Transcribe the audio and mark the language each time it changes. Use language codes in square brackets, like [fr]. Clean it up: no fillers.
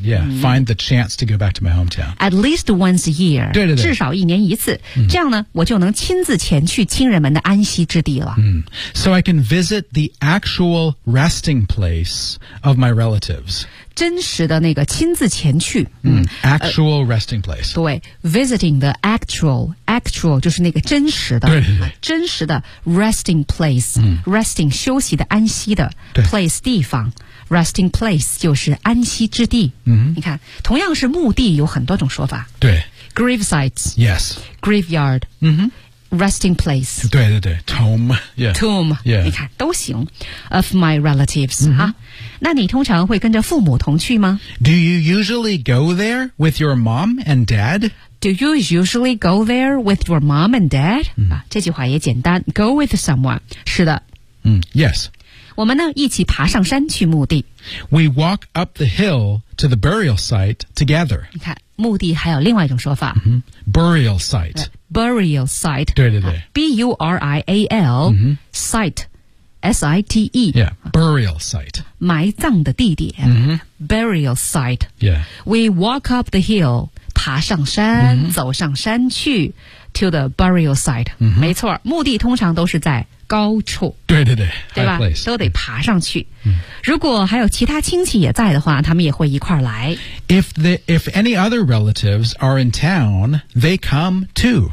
[en] Yeah,、find the chance to go back to my hometown. At least once a year. [zh] 对对对，至少一年一次、这样呢，我就能亲自前去亲人们的安息之地了。 [en] 嗯 ，So I can visit the actual resting place of my relatives. [zh] 真实的那个亲自前去。 [en] Actual resting place. [zh] 对 ，visiting the actual 就是那个真实的，对对对，真实的 resting place、resting 休息的安息的 place 地方。 Resting place 就是安息之地。你看，同样是墓地，有很多种说法。对 [en] ，grave sites。 Yes。 Graveyard。 Resting place。 [zh] 对对对 [en] ，tomb。Yeah。 Tomb。 Yeah。 [zh] 你看都行。 [en] Of my relatives、 [zh] 啊。那你通常会跟着父母同去吗 [en] ？Do you usually go there with your mom and dad？ Do you usually go there with your mom and dad?、 [zh] 这句话也简单 [en] Go with someone [zh] 是的、 [en] Yes [zh] 我们呢一起爬上山去墓地 [en] We walk up the hill to the burial site together [zh] 你看墓地还有另外一种说法、 [en] Burial site Burial site 对对对、 B-U-R-I-A-L、Site S-I-T-E、 Burial site [zh] 埋葬的地点、Burial site、 [en] We walk up the hill [zh] 爬上山、走上山去 [en] to the burial site、 [zh] 没错墓地通常都是在高处对对对对吧、 [en] high place. [zh] 都得爬上去、如果还有其他亲戚也在的话他们也会一块来 [en] if any other relatives are in town they come too